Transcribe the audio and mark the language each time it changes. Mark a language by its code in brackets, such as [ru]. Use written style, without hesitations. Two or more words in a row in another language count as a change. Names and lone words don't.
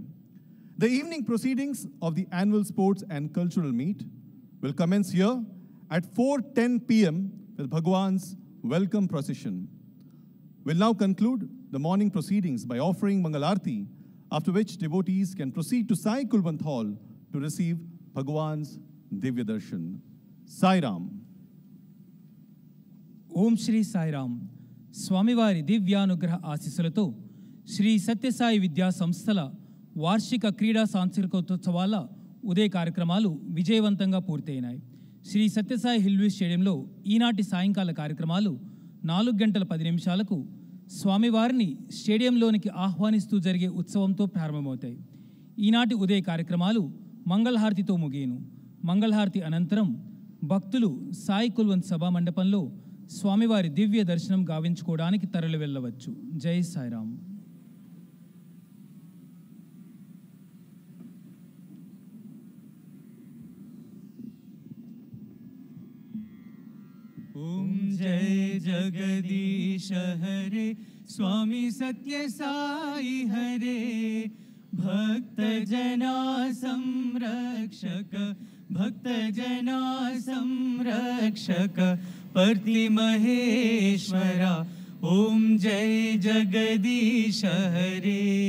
[en] The evening proceedings of the annual sports and cultural meet will commence here at 4:10 p.m. with Bhagwan's welcome procession. We'll now conclude the morning proceedings by offering Mangal Aarti, after which devotees can proceed to Sai Kulwant Hall to receive Bhagwan's Divya Darshan. Sai Ram. [te] ఓం శ్రీ సాయిరామ్. స్వామివారి దివ్యానుగ్రహ ఆశీస్సులతో శ్రీ సత్యసాయి విద్యా సంస్థల వార్షిక క్రీడా సాంస్కృతికోత్సవాల ఉదయ కార్యక్రమాలు విజయవంతంగా పూర్తయినాయి. శ్రీ సత్యసాయి హిల్వీ స్టేడియంలో ఈనాటి సాయంకాల కార్యక్రమాలు 4:10 స్వామివారిని స్టేడియంలోనికి ఆహ్వానిస్తూ జరిగే ఉత్సవంతో ప్రారంభమవుతాయి. ఈనాటి ఉదయ కార్యక్రమాలు మంగళహారతితో ముగియను. మంగళహారతి అనంతరం భక్తులు సాయి కుల్వంత్ సభా మండపంలో స్వామివారి దివ్య దర్శనం గావించుకోవడానికి తరలి వెళ్ళవచ్చు. జై సాయిరామ్. [hi] ओम जय जगदीश हरे स्वामी सत्य साई हरे भक्त जना संरक्षक भक्त जना संरक्षक परति महेश्वरा ओम जय जगदीश हरे